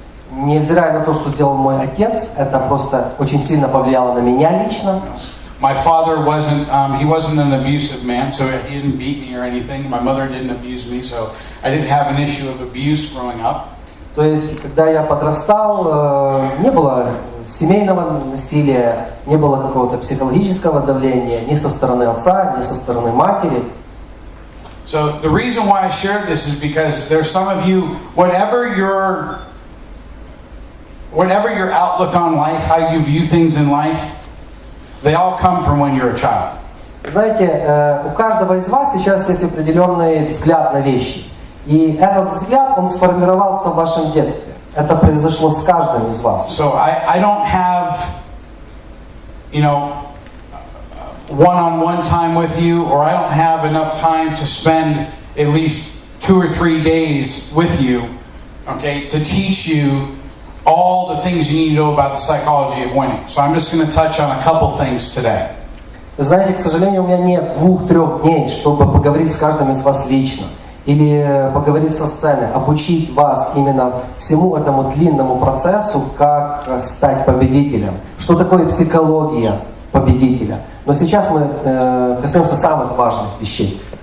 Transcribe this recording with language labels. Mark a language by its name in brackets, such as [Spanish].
[Russian] Невзирая на то, что сделал мой отец, это просто очень сильно повлияло на меня лично. [English] My father wasn't an abusive man, so he didn't beat me or anything. My mother didn't abuse me, so I didn't have an issue of abuse growing up. [Russian] То есть, когда я подрастал, не было семейного насилия, не было какого-то психологического давления ни со стороны отца, ни со стороны матери. [English] So the reason why I shared this is because there's some of you, whatever your outlook on life, how you view things in life, they all come from when you're a child. [Russian] Знаете, у каждого из вас сейчас есть определенный взгляд на вещи. И этот взгляд, он сформировался в вашем детстве. Это произошло с каждым из вас. [English] So I don't have, one-on-one time with you, or I don't have enough time to spend at least 2 or 3 days with you, okay, to teach you all the things you need to know about the psychology of winning. So I'm just going to touch on a couple things today. [Russian] Вы знаете, к сожалению, у меня нет 2-3 дней, чтобы поговорить с каждым из вас лично. Или поговорить со сцены, обучить вас именно всему этому длинному процессу, как стать победителем. Что такое психология победителя. Но сейчас мы коснемся самых важных вещей.